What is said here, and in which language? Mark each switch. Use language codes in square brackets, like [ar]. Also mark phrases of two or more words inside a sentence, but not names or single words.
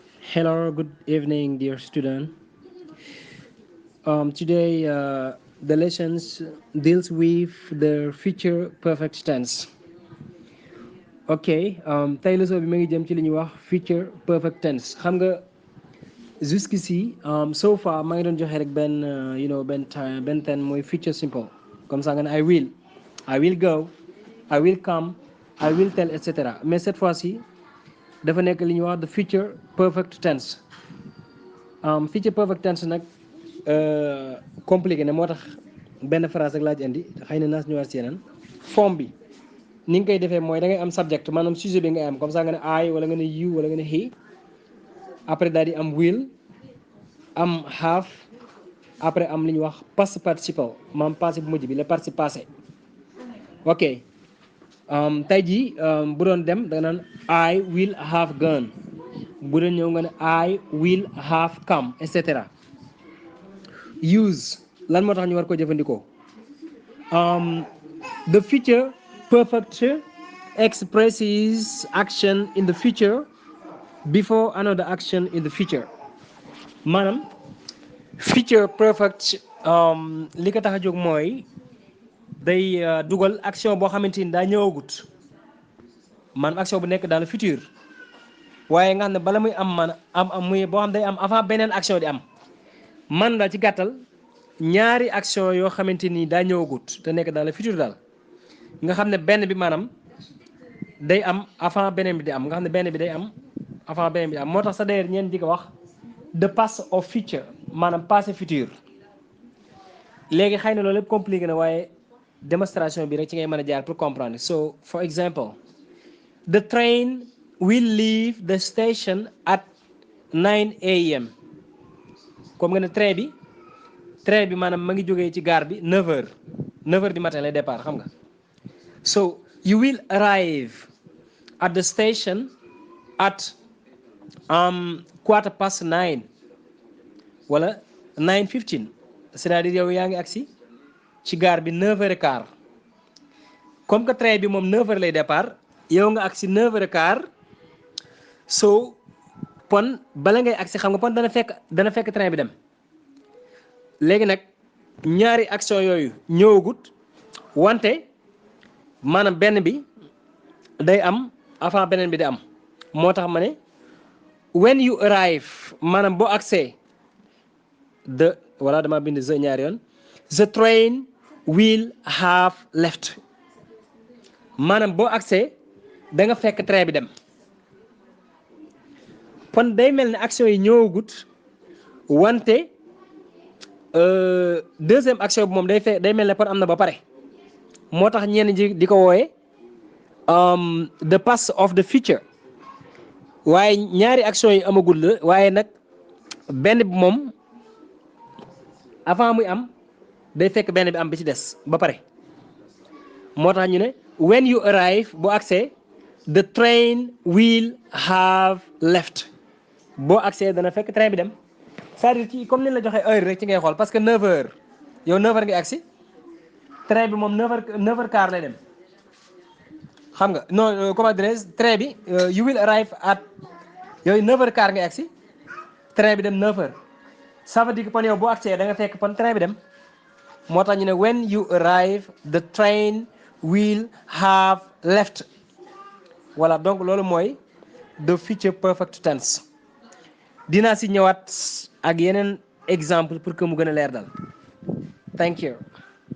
[en] Hello, good evening, dear student. Today, the lessons deals with the future perfect tense. [wo] Ok, tey leçon bi ma ngi jëm ci li ñuy wax [en] future perfect tense. [wo] Xam nga jusqu'ici, [en] so far [wo] maa ngi doon joxe rek benn benn ten mooy [en] future simple. [fr] Comme ça [wo] nga ne [en] I will go, I will come, I will tell, etc. [fr] Mais cette fois-ci [wo] dafa nekk li ñuy wax [en] the future perfect tense. Future perfect tense [wo] nag compliqué ne moo tax benn phrase rek laa ci indi xëy na naa si ñëwaat si yeneen forme bi ni nga koy defee mooy da ngay am subject maanaam sujet bi ngay am [fr] comme ça [wo] nga ne I wala nga ne you wala nga ne he après daal di am will am have après am li ñuy wax [en] past participle [wo] maanaam passé bu mujj bi [fr] le participe passé [wo] ok tey jii bu doon dem da nga naan [en] I will have gone [wo] bu doon ñëw nga ne [en] I will have come [wo] et cetera. Use lan moo tax ñu war ko jëfandikoo [en] the future perfect expresses action in the future before another action in the future [wo] maanaam [en] future perfect [wo] li ko tax a jóg mooy day dugal action boo xamante ni daa ñëwagut maanaam action bu nekk [fr] dans le futur [wo] waaye nga xam ne bala muy am am muy boo xam day am avant beneen action di am man daal ci gàttal ñaari action yoo xamante ni daa ñëwagut te nekk [fr] dans le futur [wo] daal nga xam ne benn bi maanaam day am avant beneen bi di am nga xam ne benn bi day am avant beneen bi di am moo tax sa d'ailleurs ñeen di ko wax [en] the past of future [wo] maanaam [fr] passé futur [wo] léegi xëy na loolu lépp compliqué na waaye démonstration bi rek ci ngay mën a jaar [fr] pour comprendre [en] so for example the train will leave the station at 9 a.m. [wo] comme nga ne train bi maanaam ma ngi jógee ci gare bi 9h [fr] du matin [wo] lay départ xam nga [en] so you will arrive at the station at 9:15 [wo] wala 9:15 c'est-à-dire yow yaa ngi agsi ci gare bi 9h15 [fr] comme que [wo] train bi moom 9h lay départ yow nga agsi 9h15 so pon bala ngay agsi xam nga pon dana fekk train bi dem léegi nag ñaari action yooyu ñëwagut wante maanaam benn bi day am avant beneen bi di am moo tax ma ne [en] when you arrive [wo] maanaam boo agsee dama bind the ñaari yoon [en] the train will have left [wo] maanaam boo agsee da nga fekk train bi dem kon day mel ne action yi ñëwagut wante deuxième action bi moom day mel ne kon am na ba pare moo tax ñenn ji di ko wooye [en] the past of the future [wo] waaye ñaari action yi amagul la waaye nag benn bi moom avant muy am day fekk benn bi am bi ci des ba pare moo tax ñu ne [en] when you arrive [wo] boo accès [en] the train will have left [wo] boo accès dana fekk train bi dem c'est-à-dire ci comme ni la joxee heure rek ci ngay xool [fr] parce que [wo] 9h yow 9h ngay agsi train bi moom 9h15 lay dem xam nga [fr] non comment dirais-je [wo] train bi [en] you will arrive at [wo] yooyu 9h15 ngay agsi train bi dem 9h [fr] ça veut dire que [wo] pon yow boo agsee da nga fekk pon train bi dem moo tax ñu ne [en] when you arrive the train will have left [fr] voilà donc [wo] loolu mooy [en] the future perfect tense [wo] dinaa si ñëwaat ak yeneen exemple [fr] pour que [wo] mu gën a leer dal [en] thank you